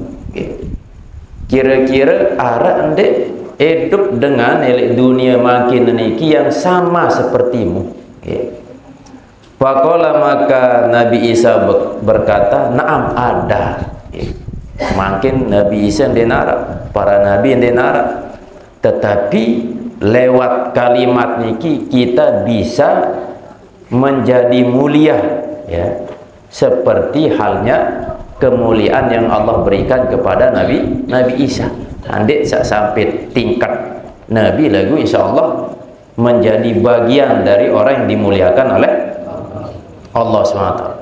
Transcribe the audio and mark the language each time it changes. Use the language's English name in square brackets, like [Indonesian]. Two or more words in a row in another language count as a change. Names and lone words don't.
[Indonesian] Kira-kira arah ende hidup dengan dunia makin niki yang sama sepertimu. Faqala, maka Nabi Isa berkata, naam, ada. Makin Nabi Isa denara, para nabi denara. Tetapi lewat kalimat niki kita bisa menjadi mulia, ya, seperti halnya kemuliaan yang Allah berikan kepada Nabi Isa. Andai sampai tingkat Nabi lagu, insya Allah menjadi bagian dari orang yang dimuliakan oleh Allah SWT.